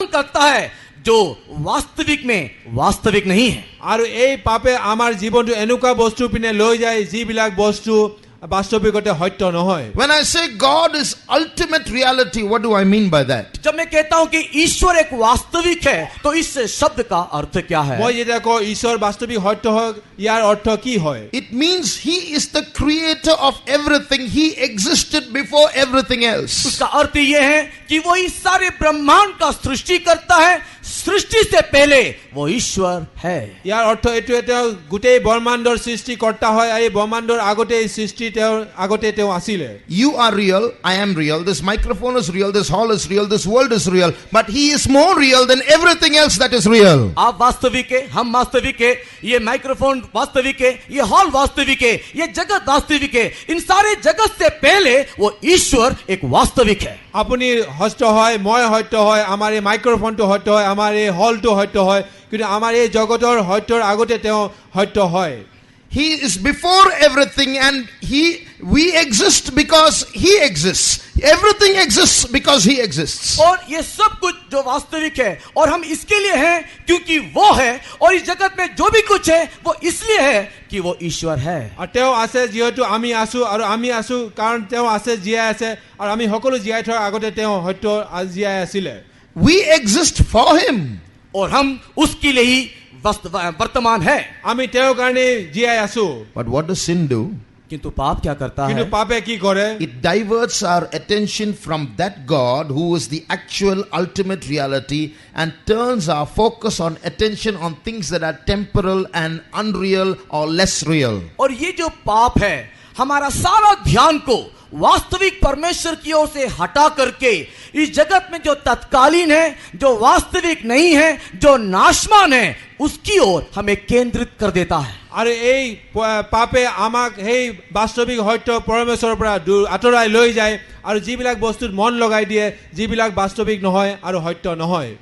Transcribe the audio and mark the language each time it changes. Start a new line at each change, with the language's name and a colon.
Hindi: करता है जो वास्तविक में वास्तविक नहीं है।
Assamese: আৰু এই পাপে আমাৰ জীৱনটো এনেকুৱা বস্তু পিনে লৈ যায় যিবিলাক বস্তু বাস্তৱিকতে সত্য নহয়।
English: When I say God is ultimate reality, what do I mean by that?
Hindi: जब मैं कहता हूं कि ईश्वर एक वास्तविक है तो इस शब्द का अर्थ क्या है?
Assamese: মই যেতিয়া কওঁ ঈশ্বৰ বাস্তৱিক সত্য হয় ইয়াৰ অৰ্থ কি হয়?
English: It means he is the creator of everything. He existed before everything else.
Hindi: उसका अर्थ यह है कि वो इस सारे ब्रह्मांड का सृष्टि करता है, सृष्टि से पहले वो ईश्वर है।
Assamese: ইয়াৰ অৰ্থ এইটোৱে তেওঁ গোটেই ব্ৰহ্মাণ্ডৰ সৃষ্টিকৰ্তা হয় আৰু এই ব্ৰহ্মাণ্ডৰ আগতে এই সৃষ্টি তেওঁৰ আগতে তেওঁ আছিলে।
English: You are real, I am real, this microphone is real, this hall is real, this world is real, but he is more real than everything else that is real.
Hindi: आप वास्तविक है, हम वास्तविक है, ये माइक्रोफोन वास्तविक है, ये हॉल वास्तविक है, ये जगत वास्तविक है। इन सारे जगत से पहले वो ईश्वर एक वास्तविक है।
Assamese: আপুনি সত্য হয়, মই সত্য হয়, আমাৰ এই মাইক্ৰফোনটো সত্য হয়, আমাৰ এই হলটো সত্য হয়, কিন্তু আমাৰ এই জগতৰ সত্যৰ আগতে তেওঁ সত্য হয়।
English: He is before everything and we exist because he exists. Everything exists because he exists.
Hindi: और ये सब कुछ जो वास्तविक है और हम इसके लिए हैं क्योंकि वो है, और इस जगत में जो भी कुछ है वो इसलिए है कि वो ईश्वर है।
Assamese: আৰু তেওঁ আছে যিহেতু আমি আছো, আৰু আমি আছো কাৰণ তেওঁ আছে জীয়াই আছে, আৰু আমি সকলো জীয়াই থকাৰ আগতে তেওঁ সত্য জীয়াই আছিলে।
English: We exist for him.
Hindi: और हम उसके लिए ही वर्तमान है।
Assamese: আমি তেওঁৰ কাৰণে জীয়াই আছো।
English: But what does sin do?
Hindi: किंतु पाप क्या करता
Assamese: কিন্তু
Hindi: है?
Assamese: পাপে কি কৰে?
English: It diverts our attention from that God who is the actual ultimate reality and turns our focus on attention on things that are temporal and unreal or less real.
Hindi: और ये जो पाप है हमारा सारा ध्यान को वास्तविक परमेश्वर की ओर से हटा करके इस जगत में जो तत्कालीन है, जो वास्तविक नहीं है, जो नाशमान है, उसकी ओर हमें केंद्रित कर देता है।
Assamese: আৰু এই পাপে আমাক সেই বাস্তৱিক সত্য পৰমেশ্বৰৰ পৰা আঁতৰাই লৈ যায় আৰু যিবিলাক বস্তুত মন লগাই দিয়ে যিবিলাক বাস্তৱিক নহয় আৰু সত্য নহয়।